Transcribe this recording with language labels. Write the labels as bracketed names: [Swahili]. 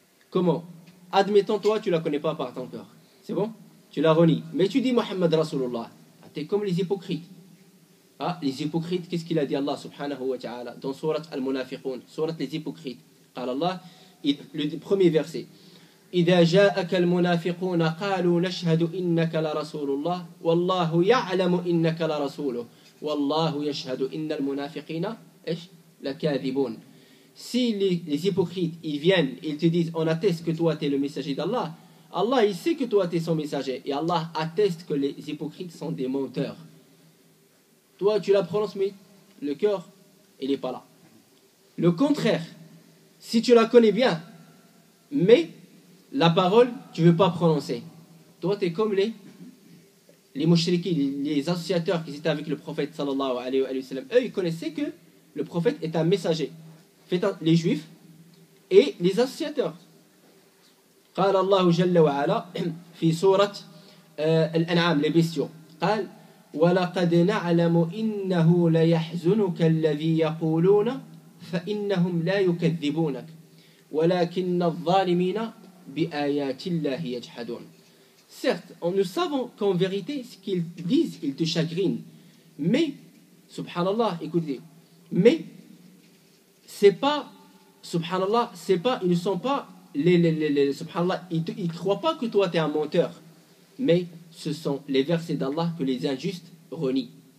[French] Comment? Admettons, toi, tu ne la connais pas par ton cœur. C'est bon? Tu la renies. Mais tu dis Muhammad Rasulullah. Tu es comme les hypocrites. Les hypocrites, qu'est-ce qu'il a dit Allah subhanahu wa ta'ala dans Surat Al-Munafiqun, Surat les hypocrites. [Arabic] قال [French] Allah, le premier verset. [Arabic] إذا جاءك المنافقون قالوا نشهد إنك لرسول الله والله يعلم إنك لرسوله والله يشهد إن المنافقين إيش لكاذبون. [French] Si les hypocrites ils viennent et ils te disent on atteste que toi tu es le messager d'Allah, Allah il sait que toi tu es son messager et Allah atteste que les hypocrites sont des menteurs. Toi tu la prononces mais le cœur il n'est pas là. Le contraire, si tu la connais bien mais la parole tu ne veux pas prononcer, toi tu es comme les mushriki, les associateurs qui étaient avec le prophète sallallahu alayhi wa sallam. Eux ils connaissaient que le prophète est un messager. Les juifs et les associateurs. [Arabic] قال الله جل وعلا في سورة الأنعام [French] les bestiaux [Arabic] قال ولقد نعلم إنه ليحزنك الذي يقولون فإنهم لا يكذبونك ولكن الظالمين بآيات الله يجحدون. [French] Certes, nous savons qu'en vérité ce qu'ils disent, ils te chagrinent. Mais, subhanallah, écoutez, mais c'est pas, subhanallah, c'est pas, ils ne sont pas, subhanallah, ils ne croient pas que toi tu es un menteur, mais ce sont les versets d'Allah que les injustes renient.